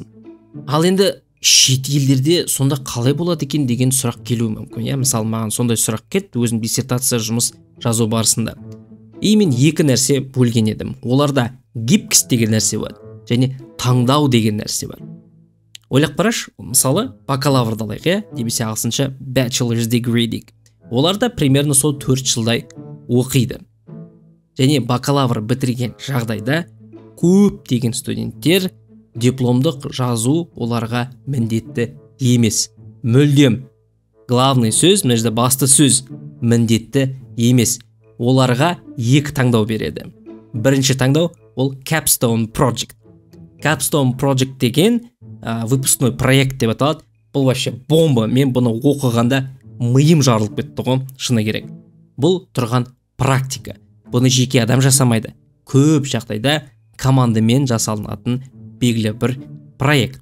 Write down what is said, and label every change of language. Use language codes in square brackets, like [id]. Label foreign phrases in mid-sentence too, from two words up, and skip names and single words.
[kk] Ал енді шет елдерде сонда қалай болады екен деген сұрақ келуі мүмкін. Мысалы, маған сондай сұрақ келді өзім диссертация жұмыс жазу барысында. Мен екі нәрсе бөлген едім. Оларда гибкость деген нәрсе бар және таңдау деген нәрсе бар. Ойлап қарашы, мысалы, бакалаврды алайық, немесе ағылшынша [en] bachelor's degree [kk] дейік. Оларда примерно сол 4 жылдай оқиды. Және бакалавр бітірген жағдайда көптеген студенттер дипломдық жазу оларға міндетті емес. Мүлдем. Главный сөз, мына жерде басты сөз, міндетті емес. Оларға екі таңдау береді. Бірінші таңдау ол [en] capstone project. Capstone project [kk] деген [ru] выпускной проект [kk] деп аталады. Бұл вообще бомба. Мен бұны оқығанда миым жарылып кетті ғой, шыны керек. Бұл тұрған практика. Бұны жеке адам жасамайды. Көп жағдайда командамен жасалынатын белгілі бір проект.